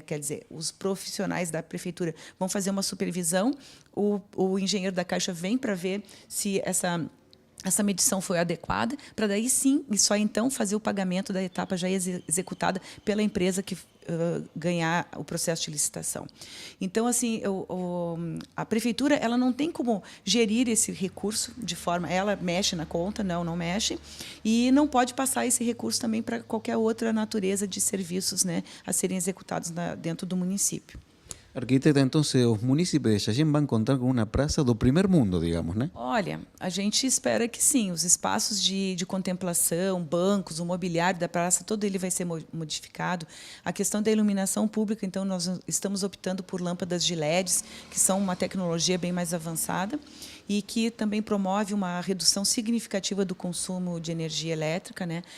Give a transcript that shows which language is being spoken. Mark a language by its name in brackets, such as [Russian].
[Portuguese] Quer dizer, os profissionais da prefeitura vão fazer uma supervisão, o engenheiro da Caixa vem para ver se essa medição foi adequada, para daí sim, e só então fazer o pagamento da etapa já executada pela empresa que ganhar o processo de licitação. Então, assim, a prefeitura ela não tem como gerir esse recurso de forma... Ela mexe na conta, não mexe, e não pode passar esse recurso também para qualquer outra natureza de serviços, né, a serem executados dentro do município. [Spanish] Arquiteta, entonces los municipios de Xaxim van a contar con una praça do primer mundo, digamos, né? [Portuguese] Olha, a gente espera que sim. Os espaços de contemplação, bancos, o mobiliário da praça, todo ele vai ser modificado. A questão da iluminação pública, então, nós estamos optando por lâmpadas de LEDs, que são uma tecnologia bem mais avançada e que também promove uma redução significativa do consumo de energia elétrica, né?